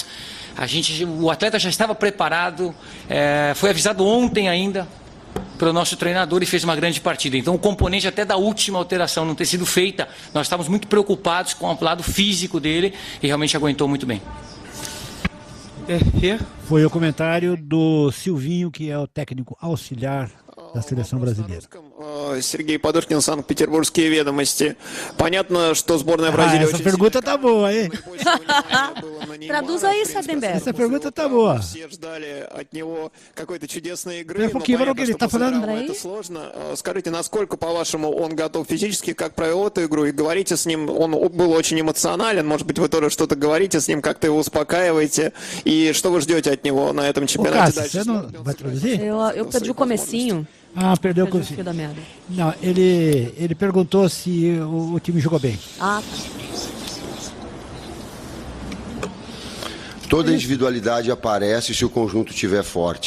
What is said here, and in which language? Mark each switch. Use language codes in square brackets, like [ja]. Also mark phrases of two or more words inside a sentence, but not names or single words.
[pt] O atleta já estava preparado, foi avisado ontem ainda pelo nosso treinador e fez uma grande partida. Então o componente até da última alteração não ter sido feita, nós estávamos muito preocupados com o lado físico dele e realmente aguentou muito bem. Foi o comentário do Silvinho, que é o técnico auxiliar da seleção brasileira. [ru] Сергей Подушкин, Санкт-Петербургские ведомости. Понятно, что сборная Бразилии [pt] essa pergunta tá boa, hein? Traduz aí, Sardenberg. Essa pergunta tá boa. [ru] Все ждали от него какой-то чудесной игры. [pt] Espera um pouquinho, para o que ele está falando. [ru] Это сложно. Скажите, насколько, по-вашему, он готов физически, как провел эту игру? И говорите с ним, он был очень эмоционален. Может быть, вы тоже что-то говорите с ним, как-то его успокаиваете. И что вы ждете от него на этом [pt] Ô, [ru] чемпионате [pt] Cássio, [ru] дальше? [pt] você não vai traduzir? Eu perdi o comecinho. Ah, perdeu o Perdi o comecinho. fio da meada. Não, ele perguntou se o time jogou bem. Ah, tá. Toda individualidade aparece se o conjunto estiver forte.